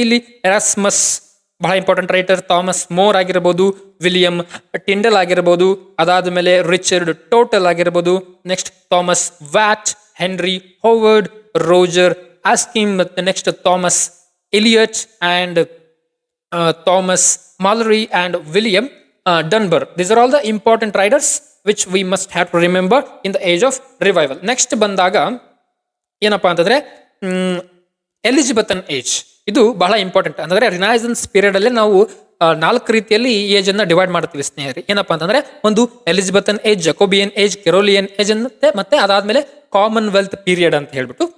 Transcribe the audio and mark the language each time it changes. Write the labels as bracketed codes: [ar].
[kn] ಇಲ್ಲಿ ಎರಾಸ್ಮಸ್ ಬಹಳ important writer, Thomas more ಆಗಿರ್ಬೋದು, ವಿಲಿಯಂ ಟಿಂಡಲ್ ಆಗಿರ್ಬೋದು, ಅದಾದ ಮೇಲೆ ರಿಚರ್ಡ್ ಟೋಟಲ್ ಆಗಿರ್ಬೋದು, next Thomas watt, henry Howard, Roger ಆಸ್ಕಿಮ್, ಮತ್ತೆ next Thomas Elliott and Thomas ಮಾಲರಿ and William ಡನ್ಬರ್. [en] These are all the important writers which we must have to remember in the age of revival. [kn] Next ಬಂದಾಗ ಏನಪ್ಪಾ ಅಂತಂದ್ರೆ ಎಲಿಜಬೆಥನ್ age. ಇದು ಬಹಳ important. ಅಂದ್ರೆ Renaissance period ಅಲ್ಲಿ ನಾವು 4 ರೀತಿಯಲ್ಲಿ ಈ ಏಜ್ ಅನ್ನ ಡಿವೈಡ್ ಮಾಡ್ತೀವಿ ಸ್ನೇಹಿತರೆ. ಏನಪ್ಪಾ ಅಂತಂದ್ರೆ ಒಂದು ಎಲಿಜಬೆಥನ್ ಏಜ್, ಜಕೋಬಿಯನ್ ಏಜ್, ಕೆರೋಲಿಯನ್ ಏಜ್ ಮತ್ತೆ ಅದಾದ್ಮೇಲೆ ಕಾಮನ್ವೆಲ್ತ್ ಪೀರಿಯಡ್ ಅಂತ ಹೇಳ್ಬಿಟ್ಟು.